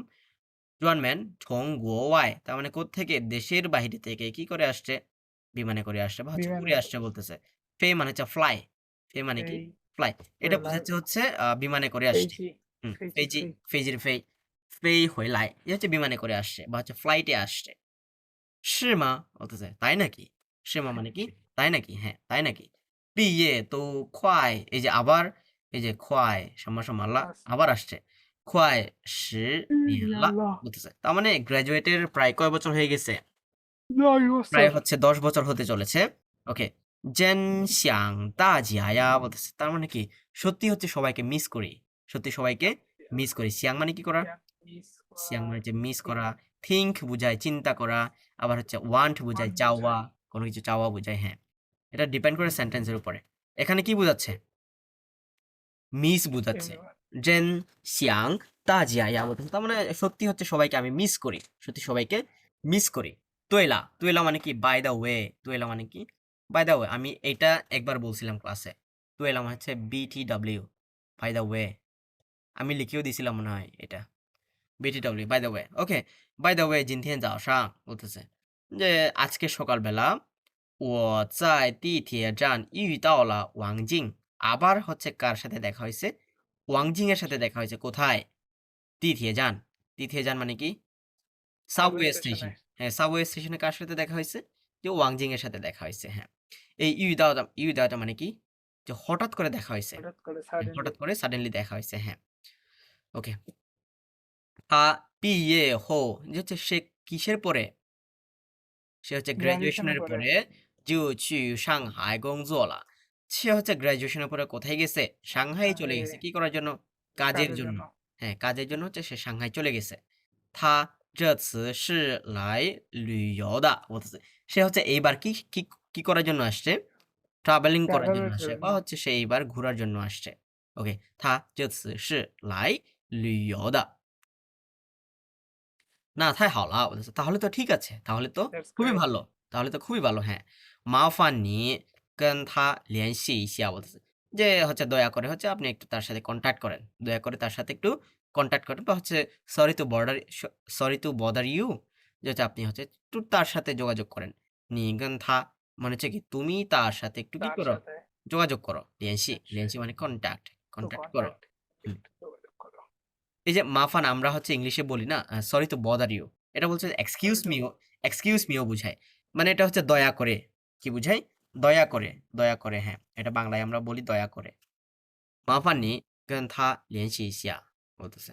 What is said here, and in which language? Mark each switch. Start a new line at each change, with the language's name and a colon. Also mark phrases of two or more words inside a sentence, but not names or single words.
Chinese: 专门从国外,
Bangla: তার মানে কোত্থেকে? দেশের বাহিরে থেকে কি করে আসছে? বিমানে করে আসছে বা হচ্ছে বিমানে উড়ে আসছে বলতেছে। ফে মানে হচ্ছে ফ্লাই, ফে মানে কি? এই ফ্লাই। এটা
Chinese: ওয়েলাই
Bangla: বোঝাচ্ছে হচ্ছে বিমানে করে আসছে।
Chinese: ফেইজি হুম, ফেইজি ফেইজি, ফেই
Bangla: ফেইজির ফেই,
Chinese: 飞回来,
Bangla: এ হচ্ছে বিমানে করে আসছে বা হচ্ছে ফ্লাইটে আসছে।
Chinese: 是吗?
Bangla: বলতেছে, তাই নাকি?
Chinese: 是吗
Bangla: মানে কি? তাই নাকি? হ্যাঁ, তাই নাকি?
Chinese: 毕业都快,
Bangla: এই যে আবার, এই যে 快 সমান আস আবার আসছে।
Chinese: 快10年了
Bangla: ইয়াল্লাহ বলতেছে। তার মানে গ্র্যাজুয়েটের প্রায় কয় বছর হয়ে গেছে? 9 প্রায় বছর হচ্ছে 10 বছর হতে চলেছে। ওকে।
Chinese: 真想大家呀
Bangla: বলতেছে। তার মানে কি? সত্যি হচ্ছে সবাইকে মিস করি। সত্যি সবাইকে মিস করি। সিয়াং মানে কি করা? মিস সিয়াং করা মানে হচ্ছে মিস ঠিক করা। থিংক বুঝায় চিন্তা করা। আবার হচ্ছে ওয়ান্ট বুঝায় মান চাওয়া। বোঝায় কোনো কিছু চাওয়া বুঝায়, হ্যাঁ। এটা ডিপেন্ড করে সেন্টেন্সের উপরে। এখানে কি বুঝাচ্ছে? মিস বুঝাচ্ছে। এবার
Chinese: 真想大家呀
Bangla: বলতেছে। তার মানে সত্যি হচ্ছে সবাইকে আমি মিস করি। সত্যি সবাইকে মিস করি। তুয়েলা, তুয়েলা মানে কি?
English: by the way.
Bangla: তুয়েলা মানে কি?
English: by the way.
Bangla: আমি এটা একবার বলছিলাম ক্লাসে। তুয়েলা মানে হচ্ছে
English: BTW, by the way.
Bangla: আমি লিখেও দিছিলাম মনে হয় এটা।
English: BTW, by the way.
Bangla: ওকে।
English: by the way,
Chinese: 今天早上
Bangla: বলতেছে যে আজকে সকালবেলা
Chinese: 我在地铁站遇到了王静,
Bangla: আবার হচ্ছে কার সাথে দেখা হয়েছে? ওয়াং জিং এর সাথে দেখা হয়েছে। কোথায়?
Chinese: 地铁站, 地铁站
Bangla: মানে কি? সাবওয়ে সাবওয়ে স্টেশনে স্টেশন। হ্যাঁ,
English: subway station
Bangla: কার সাথে দেখা হয়েছে? যে ওয়াং জিং এর সাথে দেখা হয়েছে, হ্যাঁ। এই ইউদাওটা মানে কি? যে হঠাৎ করে দেখা হয়েছে। হঠাৎ করে হ্যাঁ, সাডেনলি হঠাৎ করে সাডেনলি দেখা হয়েছে, হ্যাঁ। ওকে।
Chinese: 他毕业后,
Bangla: যে হচ্ছে সে কিসের পরে? সে হচ্ছে গ্রাজুয়েশনের গ্র্যাজুয়েশনের পরে পরে
Chinese: 就去上海工作了.
Bangla: সে হচ্ছে গ্র্যাজুয়েশনের পরে কোথায় গেছে? সাংহাই চলে সাংহাইয়ে গেছে। কি করার জন্য? কাজের কাজের জন্য। জন্য হ্যাঁ, কাজের জন্য হচ্ছে সে সাংহাই চলে গেছে।
Chinese: 他这次是来旅游的
Bangla: বলতেছে। সে হচ্ছে এইবার কি কি কি করার জন্য আসছে? ট্রাভেলিং করার জন্য ট্রাভেলের আসছে জন্য বা হচ্ছে সে এইবার ঘোরার জন্য আসছে। ওকে,
Chinese: 他这次是来旅游的.
Bangla: না,
Chinese: 太好了
Bangla: বলতেছে। তাহলে তো ঠিক আছে। তাহলে তো দ্যাটস খুবই গ্রেট ভালো। তাহলে তো খুবই ভালো, হ্যাঁ।
Chinese: 麻烦你跟他联系一下
Bangla: বলতেছে। যে হচ্ছে দয়া করে হচ্ছে আপনি একটু তার সাথে কনট্যাক্ট করেন। দয়া করে তার সাথে একটু কনট্যাক্ট করেন বা হচ্ছে
English: sorry to bother you,
Bangla: যে হচ্ছে আপনি হচ্ছে একটু তার সাথে যোগাযোগ করেন।
Chinese: 你跟他
Bangla: মানে হচ্ছে কি তুমি তার সাথে একটু কি তার করো? সাথে যোগাযোগ করো। 联系, সে 联系 মানে কনট্যাক্ট, তো কনট্যাক্ট করো। কন্টাক্ট হুম। একটু যোগাযোগ করো এই যে মাফান আমরা হচ্ছে ইংলিশে বলি না,
English: sorry to bother you,
Bangla: এটা বলছে সরি তো
English: excuse me
Bangla: বুঝায়। মানে এটা হচ্ছে দয়া করে। কি বুঝায়? দয়া করে, দয়া করে, হ্যাঁ। এটা বাংলায় আমরা বলি দয়া করে।
Chinese: 麻烦你跟他联系一下
Bangla: বলতেছে।